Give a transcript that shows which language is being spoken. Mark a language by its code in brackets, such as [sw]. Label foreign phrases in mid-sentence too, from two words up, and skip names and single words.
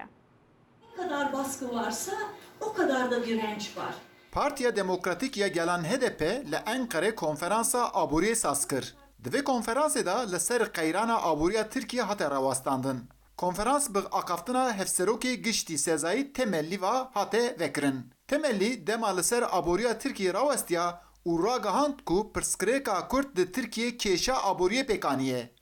[tr] Ne kadar baskı varsa o kadar da direnç var. [ku] Partiya Demokratik ya Gelan HDP li Enqerê konferansa abûriyê saz kir. Di vê konferansê da li ser qeyrana abûriya Tirkiye hate rawastandin. Konferans bi aqaftina hevserokê giştî sezayî temellî va hate vekirin. Temellî dema li ser aboriya Tirkiye rawestiya û ragihand ku pirsgirêka Kurd di Tirkiye kêşa aboriyê pêkaniye.